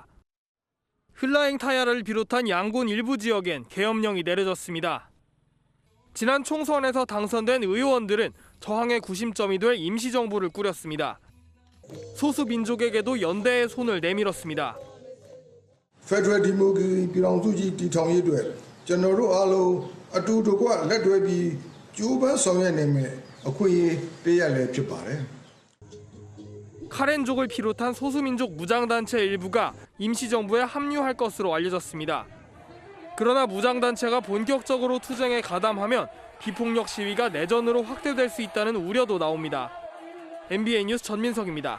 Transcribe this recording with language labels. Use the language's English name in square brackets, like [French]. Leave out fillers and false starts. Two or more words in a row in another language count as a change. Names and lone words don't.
[Korean] 흘라행 타야를 비롯한 양곤 일부 지역엔 계엄령이 내려졌습니다. 지난 총선에서 당선된 의원들은 저항의 구심점이 될 임시정부를 꾸렸습니다. 소수 민족에게도 연대의 손을 내밀었습니다. [English] Federal Democracy [Burmese] ပြည်ထောင်စုကြီးတည်ထောင်ရေးအတွက်ကျွန်တော်တို့အားလုံးအတူတကွလက်တွဲပြီးကြိုးပမ်းဆောင်ရွက်နိုင်မယ်အခွင့်အရေးတရက်လည်းဖြစ်ပါတယ်. [Korean] 카렌족을 비롯한 소수민족 무장단체 일부가 임시정부에 합류할 것으로 알려졌습니다. 그러나 무장단체가 본격적으로 투쟁에 가담하면 비폭력 시위가 내전으로 확대될 수 있다는 우려도 나옵니다. MBN 뉴스 전민석입니다.